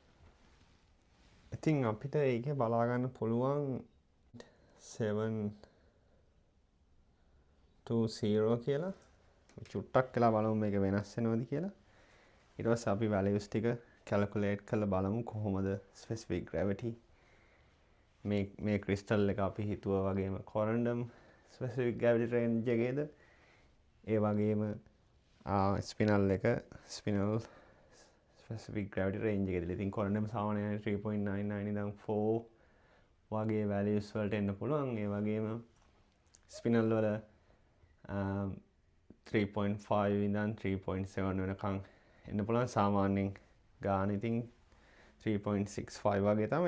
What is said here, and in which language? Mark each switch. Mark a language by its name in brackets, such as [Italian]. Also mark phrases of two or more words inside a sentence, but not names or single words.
[Sinhala] ඉතින් අපිට ඒකේ බලා ගන්න පුළුවන් 7 0 කියලා චුට්ටක් කියලා බලමු මේක වෙනස් වෙනවද කියලා. ඊට පස්සේ අපි values ටික calculate කරලා බලමු කොහොමද [English] specific gravity [Sinhala] මේ crystal එක අපි හිතුවා වගේම [English] corundum specific gravity range [Sinhala] එකේද ඒ වගේම spinel එක [English] spinel specific gravity range [Sinhala] එකේද. ඉතින් corundum සාමාන්‍යයෙන් 3.99 ඉඳන් 4 වගේ values වලට එන්න පුළුවන්. ඒ වගේම spinel වල 3.5 ඉඳන් 3.7 වෙනකන් එන්න පුළුවන්. සාමාන්‍යයෙන් ගාන ඉතින් 3.65 වගේ තමයි.